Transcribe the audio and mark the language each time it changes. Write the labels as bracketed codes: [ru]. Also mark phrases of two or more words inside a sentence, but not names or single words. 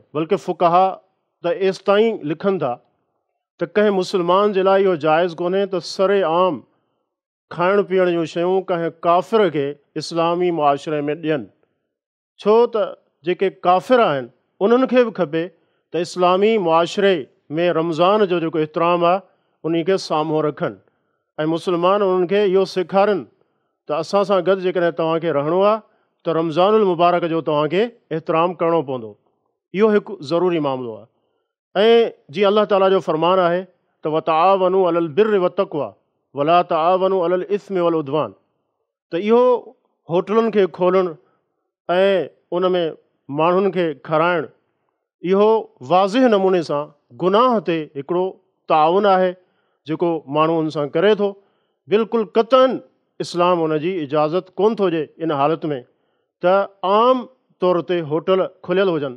[sd] बल्कि फ़ुक़हा त एसि ताईं लिखनि था त कंहिं मुस्लमान जे लाइ इहो जाइज़ कोन्हे त सरे आम खाइण पीअण जूं शयूं कंहिं काफ़िर खे इस्लामी मुआशिरे में ॾियनि, छो त जेके काफ़िर आहिनि उन्हनि खे बि खपे त इस्लामी मुआशिरे में रमज़ान जो जेको एतिराम आहे उन खे साम्हूं रखनि ऐं मुस्लमान उन्हनि खे इहो सेखारनि त असां सां गॾु जेकॾहिं तव्हांखे रहणो आहे त रमज़ानुल मुबारक जो तव्हांखे एतिराम करिणो पवंदो। इहो हिकु ज़रूरी मामिलो आहे। ऐं जीअं [ar] الله تعالى [sd] जो फ़रमानु आहे त [ar] وتعاونوا على البر والتقوى ولا تعاونوا على الإثم والعدوان, [sd] त इहो होटलुनि खे खोलणु ऐं उन में माण्हुनि खे खाराइणु इहो वाज़िह नमूने सां गुनाह ते हिकिड़ो ताउन आहे जेको माण्हू उन सां करे थो। बिल्कुलु क़तअन इस्लाम उन जी इजाज़त कोन थो ॾिए इन हालत में त आम तौर ते होटल खुलियल हुजनि।